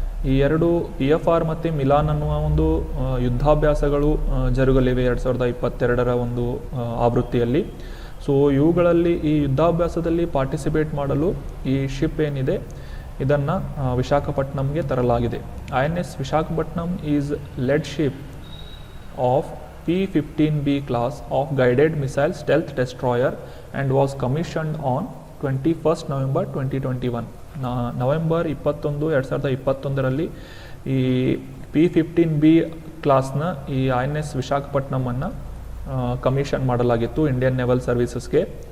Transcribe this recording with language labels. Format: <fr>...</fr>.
<kn>ಈ ಎರಡು PFR ಮತ್ತು ಮಿಲಾನ್ ಅನ್ನುವ ಒಂದು ಯುದ್ಧಾಭ್ಯಾಸಗಳು ಜರುಗಲಿವೆ 2022ರ ಒಂದು ಆವೃತ್ತಿಯಲ್ಲಿ. ಸೊ ಇವುಗಳಲ್ಲಿ ಈ ಯುದ್ಧಾಭ್ಯಾಸದಲ್ಲಿ ಪಾರ್ಟಿಸಿಪೇಟ್ ಮಾಡಲು ಈ ಶಿಪ್ ಏನಿದೆ ಇದನ್ನು ವಿಶಾಖಪಟ್ಟಣಂಗೆ ತರಲಾಗಿದೆ.</kn> <en>INS Visakhapatnam is lead ship of P-15B class of guided missile stealth destroyer and was commissioned on 21st November 2021.</en> <kn>November 21, 2021ರಲ್ಲಿ ಈ P-15B ಕ್ಲಾಸ್ನ ಈ INS ವಿಶಾಖಪಟ್ಟಣಮನ್ನು ಕಮಿಷನ್ ಮಾಡಲಾಗಿತ್ತು ಇಂಡಿಯನ್ ನೆವಲ್ ಸರ್ವಿಸಸ್ಗೆ.</kn>